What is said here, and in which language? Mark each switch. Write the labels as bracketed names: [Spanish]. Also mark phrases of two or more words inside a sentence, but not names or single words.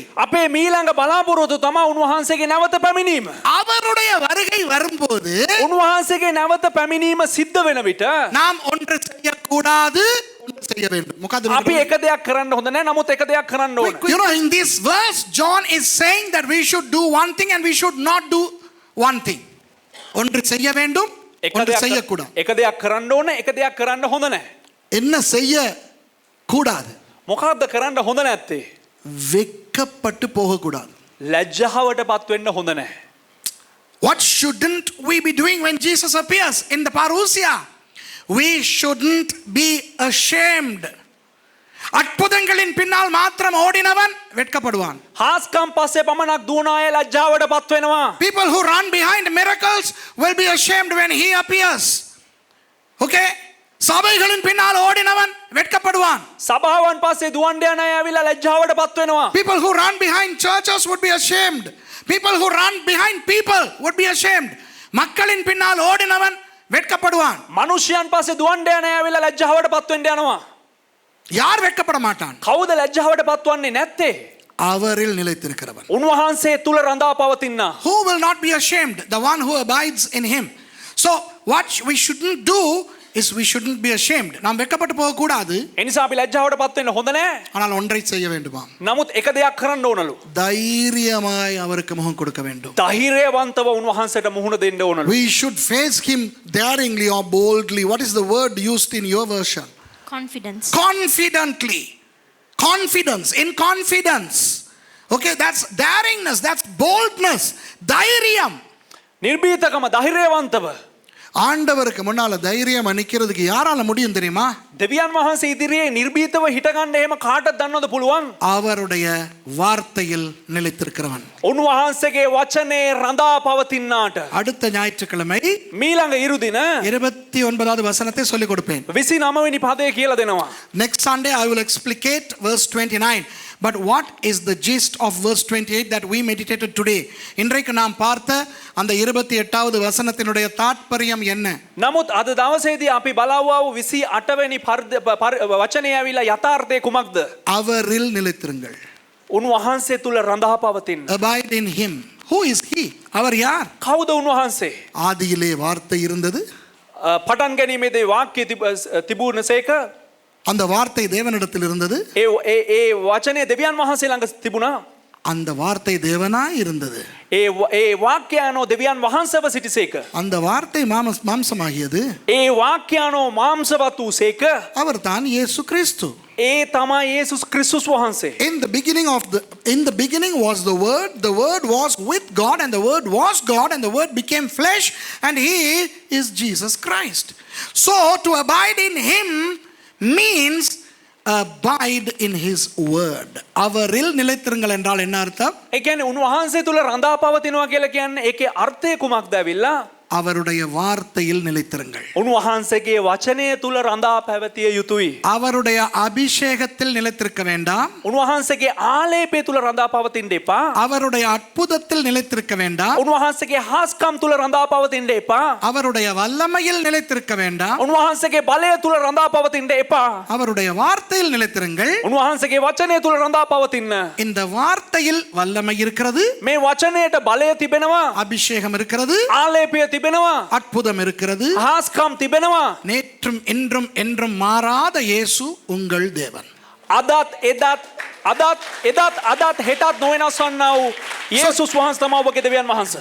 [Sinhala] අපේ මීළඟ බලාපොරොත්තු තමයි උන්වහන්සේගේ නැවත පැමිණීම. [Tamil] அவருடைய வருகை வரும்போது [Sinhala] උන්වහන්සේගේ නැවත පැමිණීම සිද්ධ වෙන විට [Tamil] நாம் ஒன்று செய்யக்கூடாது, ஒன்று செய்ய வேண்டும். [Sinhala] අපි එක දෙයක් කරන්න හොඳ නැහැ. නමුත් එක දෙයක් කරන්න ඕන. [English] You know, in this verse John is saying that we should do one thing and we should not do one thing. [Tamil] ஒன்று செய்ய வேண்டும், ஒன்று செய்யக்கூடாது. [Sinhala] එක දෙයක් කරන්න ඕන, එක දෙයක් කරන්න හොඳ නැහැ. [Tamil] என்ன செய்ய கூடாது? [Sinhala] මොකක්ද කරන්න හොඳ නැත්තේ? [Tamil] வெட்கப்பட்டு போகக்கூடாது. [Sinhala] ලැජ්ජාවට පත් වෙන්න හොඳ නැහැ. [English] What shouldn't we be doing when Jesus appears in the parousia? We shouldn't be ashamed. [Tamil] அற்புதங்களின் பின்னால் மாத்திரம் ஓடினவன் வெட்கப்படுவான். [Sinhala] හාස්කම් පස්සේ පමණක් දුවන අය ලැජ්ජාවට පත් වෙනවා. [English] People who run behind miracles will be ashamed when he appears. Okay? [Tamil] சபைகளின் பின்னால் ஓடினவன் வெட்கப்படுவான். [Sinhala] සභාවන් පස්සේ දුවන්න යන අය ඇවිල්ලා ලැජ්ජාවට පත් වෙනවා. [English] People who run behind churches would be ashamed. People who run behind people would be ashamed. [Tamil] மக்களின் பின்னால் ஓடினவன் வெட்கப்படுவான். [Sinhala] මනුෂ්‍යයන් පස්සේ දුවන්න යන අය ඇවිල්ලා ලැජ්ජාවට පත් වෙන්න යනවා. [Tamil] யார் வெட்கப்பட மாட்டான்? [Sinhala] කවුද ලැජ්ජාවට පත් වන්නේ නැත්තේ? [Tamil] அவரில் நிலைத்திருக்கிறவன். [Sinhala] උන්වහන්සේ තුල රඳා පවතිනා. [English] Who will not be ashamed? The one who abides in him. So what we shouldn't do is we shouldn't be ashamed. [Tamil] நாம் வெட்கப்பட்டு போக கூடாது. [Sinhala] ඒ නිසා අපි ලැජ්ජාවටපත් වෙන්න හොඳ නැහැ. [Tamil] ஆனால் ஒன்றை செய்ய வேண்டுமாம். [Sinhala] නමුත් එක දෙයක් කරන්න ඕනලු. [Tamil] தைரியமாய் அவருக்கு முகம் கொடுக்க வேண்டும். [Sinhala] ධෛර්යවන්තව උන්වහන්සේට මුහුණ දෙන්න ඕනලු. [English] We should face him daringly or boldly. What is the word used in your version? Confidence. Confidently. Confidence. In confidence. Okay, that's daringness. That's boldness. [Tamil] தைரியம். [Sinhala] නිර්භීතකම ධෛර්යවන්තව. [Tamil] ஆண்டவருக்கு முன்னால தைரியம் நிக்கிறதுக்கு யாரால முடியும் தெரியுமா? [Sinhala] දෙවියන් වහන්සේ ඉදිරියේ නිර්භීතව හිටගන්න එහෙම කාටද දන්නවද පුළුවන්? [Tamil] அவருடைய வார்த்தையில் நிலைத்திருக்கிறவன். [Sinhala] උන්වහන්සේගේ වචනේ රඳා පවතිනාට. [Tamil] அடுத்த ஞாயிற்றுக்கிழமை [Sinhala] මීළඟ ඉරුදින [Tamil] 29வது வசனத்தை சொல்லிக் கொடுப்பேன். [Sinhala] 29 වෙනි පදය කියලා දෙනවා. [English] Next Sunday I will explicate verse 29. But what is the gist of verse 28 that we meditated today? [Tamil] இன்றைக்கு நாம் பார்த்த அந்த 28வது வசனத்தினுடைய தாத்பரியம் என்ன? [Sinhala] නමුත් අද දවසේදී අපි බලවුවා 28 වෙනි වචනේ ඇවිල්ලා යථාර්ථය කුමක්ද? [Tamil] அவரில் நிலைத்திருங்கள். [Sinhala] උන්වහන්සේ තුල රඳා පවතින්න. [English] Abide in him. Who is he? [Tamil] அவர் யார்? [Sinhala] කවුද උන්වහන්සේ? [Tamil] ஆதியிலே வார்த்தை இருந்தது. [Sinhala] පටන් ගැනීමේදී වාක්‍ය තිබුණසේක [Tamil] அந்த வார்த்தை தேவனிடத்தில் இருந்தது. [Sinhala] ඒ වචනේ දෙවියන් වහන්සේ ළඟ තිබුණා. [Tamil] அந்த வார்த்தை தேவனாய் இருந்தது. [Sinhala] ඒ වාක්‍යයන්ෝ දෙවියන් වහන්සේව සිටිසේක. [Tamil] அந்த வார்த்தை மாம்சமாகியது. [Sinhala] ඒ වාක්‍යයන්ෝ මාංශවත් වූසේක. [Tamil] அவர் தான் இயேசு கிறிஸ்து. [Sinhala] ඒ තමයි යේසුස් ක්‍රිස්තුස් වහන්සේ. [English] In the beginning was the word was with God, and the word was God, and the word became flesh, and he is Jesus Christ. So to abide in him means abide in his word. [Tamil] அவரில் நிலைத்திருங்கள் என்றால் என்ன அர்த்தம்? [Sinhala] ඒ කියන්නේ උන්වහන්සේ තුල රඳා පවතිනවා කියලා කියන්නේ ඒකේ අර්ථය කුමක්ද ඇවිල්ලා? [Tamil] அவருடைய வார்த்தையில் நிலைத்திருங்கள். [Sinhala] උන්වහන්සේගේ වචනය තුල රඳා පැවතිය යුතුයි. [Tamil] அவருடைய அபிஷேகத்தில் நிலைத்திருக்க வேண்டாம். [Sinhala] උන්වහන්සේගේ ආලේපය තුල රඳා පවතින්න එපා. [Tamil] அவருடைய அற்புதத்தில் நிலைத்திருக்க வேண்டாம். [Sinhala] උන්වහන්සේගේ හාස්කම් තුල රඳා පවතින්න එපා. [Tamil] அவருடைய வல்லமையில் நிலைத்திருக்க வேண்டாம். [Sinhala] උන්වහන්සේගේ බලය තුල රඳා පවතින්න එපා. [Tamil] அவருடைய வார்த்தையில் நிலைத்திருங்கள். [Sinhala] උන්වහන්සේගේ වචනය තුල රඳා පවතින්න. [Tamil] இந்த வார்த்தையில் வல்லமை இருக்கிறது. [Sinhala] මේ වචනයට බලය තිබෙනවා. [Tamil] அபிஷேகம் இருக்கிறது. [Sinhala] ආලේපය තිබෙනවා. [Tamil] அற்புதம் இருக்கிறது. [Sinhala] හාස්කම් තිබෙනවා. [Tamil] நேற்றும் இன்றும் என்றும் மாறாத இயேசு உங்கள் தேவன். [Sinhala] අදත් හෙටත් නොවෙනස් වන්නා වූ යේසුස් වහන්සේ තමයි ඔබගේ දෙවියන් වහන්සේ.